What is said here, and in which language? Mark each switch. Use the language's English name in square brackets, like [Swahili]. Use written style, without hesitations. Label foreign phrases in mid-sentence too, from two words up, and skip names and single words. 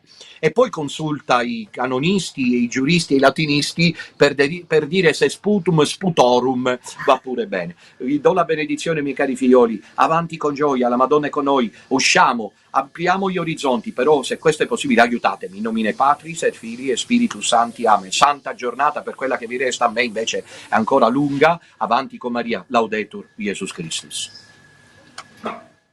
[Italian] E poi consulta i canonisti, i giuristi e i latinisti per dire se [Latin] sputum sputorum [Italian] va pure bene. Vi do la benedizione, miei cari figlioli, avanti con gioia, la Madonna è con noi, usciamo, ampliamo gli orizzonti, però se questo è possibile aiutatemi, [Latin] in nomine Patris et Filii e Spiritus Sancti, amen. [Italian] Santa giornata per quella che vi resta, a me invece è ancora lunga, avanti con Maria, [Latin] laudetur Jesus Christus.